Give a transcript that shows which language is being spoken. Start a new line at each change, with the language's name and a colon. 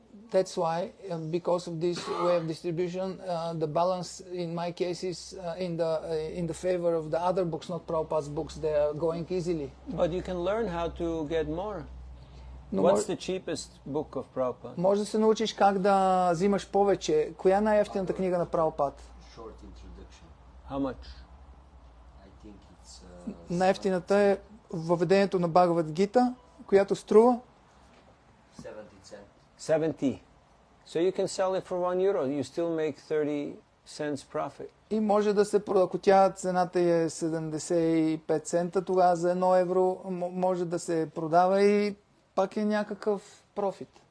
English: That's why, because of this way of distribution, the balance in my case is in the favor of the other books, not Prabhupada's books. They are going easily. But you can learn how to get more. What's the cheapest book of Prabhupada?
Bulgarian: Може да се научиш как да взимаш повече. Коя е най-евтината книга на Прабхупад?
English: Short introduction. How much? I think it's...
Bulgarian: Най-евтината е въведението на Бхагавад Гита, която струва
English: 70 cents. 70. So you can sell it for €1. You still make 30 cents profit.
Bulgarian: и може да се прода. Ако тя цената е 75 цента, тогава за €1 може да се продава и пак е някакъв профит.